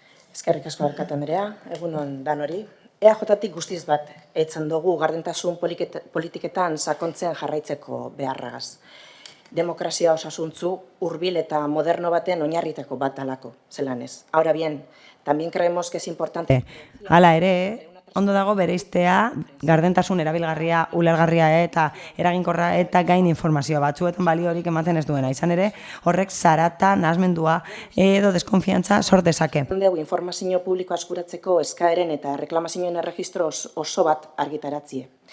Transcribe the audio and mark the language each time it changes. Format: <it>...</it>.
<eu>Eskerrik asko alkate Anderea, egunon danori. EAJtik guztiz bat eitzen dugu gardentasun politiketan sakontzen jarraitzeko beharragaz. Demokrazia osasuntzu, hurbil eta moderno baten oinarritako bat alako, zelan ez.</eu> <es>Ahora bien, también creemos que es importante...</es> <eu>Hala ere, ondo dago bereiztea gardentasun erabilgarria, ulergarria eta eraginkorra eta gain informazioa batzuetan baliorik ematen ez duena. Izan ere, horrek zarata, nahasmendua edo deskonfiantza sor dezake. Informazio publikoa eskuratzeko eskaeren eta reklamazioen erregistro oso bat argitaratzie.</eu>